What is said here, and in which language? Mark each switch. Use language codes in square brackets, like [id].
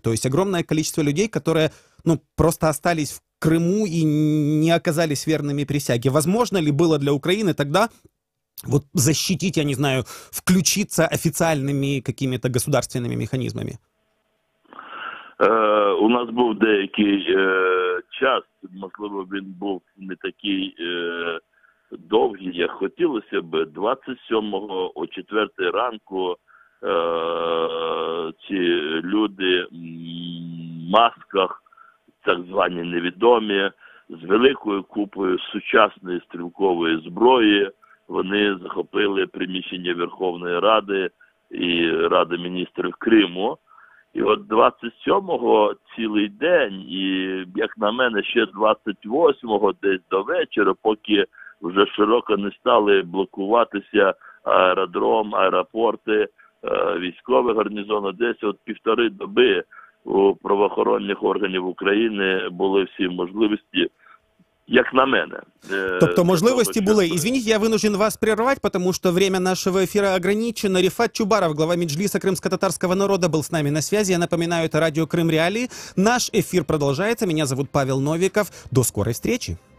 [ru] То есть огромное количество людей, которые просто остались в Крыму и не оказались верными присяге. Возможно ли было для Украины тогда защитить, я не знаю, включиться официальными какими-то государственными механизмами? [uk] У нас був деякий час, можливо, він був не такий довгі, як хотілося б. 27-го о 4-й ранку ці люди в масках, так звані невідомі, з великою купою сучасної стрілкової зброї, вони захопили приміщення Верховної Ради і Ради міністрів Криму. І от 27-го цілий день, і, як на мене, ще 28-го десь до вечора, поки вже широко не стали блокуватися аеродром, аеропорти, військовий гарнізон Одеси. От 1,5 доби у правоохоронних органів України були всі можливості, як на мене. Тобто можливості були. [ru] Извините, я вынужден вас прервать, потому что время нашего эфира ограничено. Рифат Чубаров, глава Меджлиса крымско-татарского народа, был с нами на связи. Я напоминаю, это радио Крым Реалии. Наш эфир продолжается. Меня зовут Павел Новиков. До скорой встречи.